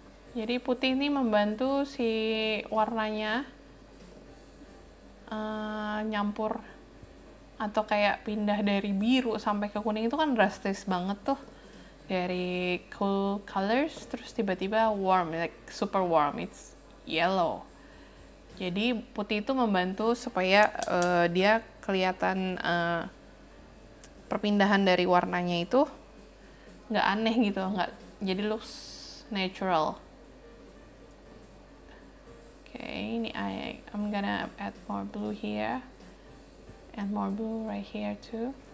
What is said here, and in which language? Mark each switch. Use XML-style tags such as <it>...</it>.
<id>Jadi putih ini membantu si warnanya nyampur atau kayak pindah dari biru sampai ke kuning itu kan drastis banget tuh.</id> <en>Dari cool colors</en> <id>terus tiba-tiba</id> <en>warm, like super warm, it's yellow.</en> <id>Jadi putih itu membantu supaya dia kelihatan perpindahan dari warnanya itu nggak aneh gitu, nggak jadi looks natural. Oke, ini</id> <en>I'm gonna add more blue here and more blue right here too.</en>